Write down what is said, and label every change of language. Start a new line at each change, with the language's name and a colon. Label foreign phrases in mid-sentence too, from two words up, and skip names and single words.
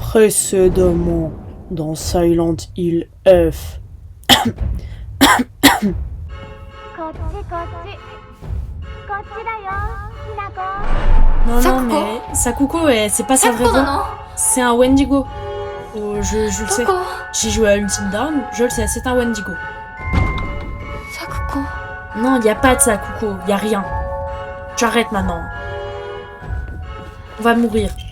French: Précédemment, dans Silent Hill F.
Japanese: こっちこっちこっちだよ、ひなこ。
French: Non, mais Sakuko, c'est pas sa vraie voix. C'est un Wendigo. Oh, je le sais. J'ai joué à Ultime Dawn, je le sais, c'est un Wendigo. Sakuko. Non, y a pas de Sakuko, y a rien. J'arrête maintenant. On va mourir.